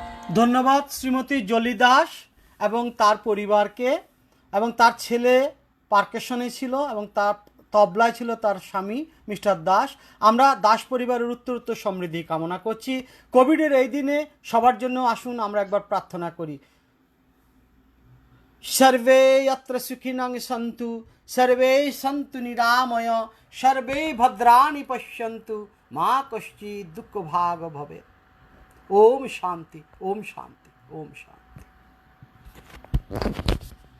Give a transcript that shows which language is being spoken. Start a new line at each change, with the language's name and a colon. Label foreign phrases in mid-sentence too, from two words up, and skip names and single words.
Bangla: ধন্যবাদ শ্রীমতী জলি দাস এবং তার পরিবারকে, এবং তার ছেলে পার্কেশনে ছিল এবং তার তবলায় ছিল তার স্বামী মিস্টার দাস। আমরা দাস পরিবারের উত্তরোত্তর সমৃদ্ধি কামনা করছি। কোভিডের এই দিনে সবার জন্য আসুন আমরা একবার প্রার্থনা করি।
Sanskrit: सर्वे यत्र सुखिनः सन्तु सर्वे सन्तु निरामय सर्वे भद्राणि पश्यन्तु मा कश्चित् दुःखभाग् भवेत्। ओम शांति, ओम शांति, ओम शांति।